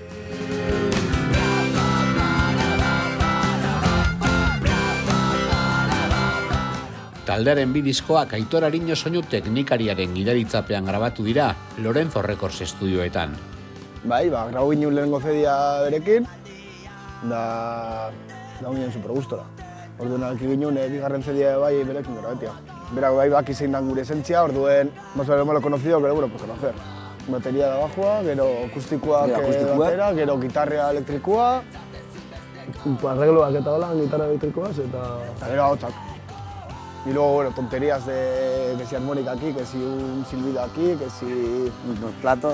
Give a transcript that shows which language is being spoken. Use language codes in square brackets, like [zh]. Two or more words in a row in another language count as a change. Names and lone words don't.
[eu] Taldearen 2 diskoak Aitor Ariño soinu teknikariaren gidaritzapean grabatu dira Lorenzo Records estudioetan. Bai, grabau ginen lehenengo CD-a berekin, da ginen super gustora. Orduan alki ginen, bigarren CD-a bai berekin grabatia. Berak bai baki zein dan gure esentzia, orduen, [es] más o menos conocido, pero bueno, por conocer. [eu] Bateria da bajua, gero akustikoak batera, gero gitarra elektrikoa. Arregloak eta hola, gitarra elektrikoaz eta... Eta gero ahotsak. [es] Y luego, bueno, tonterías de que si armónica aquí, que si un silbido aquí, que si... Unos platos...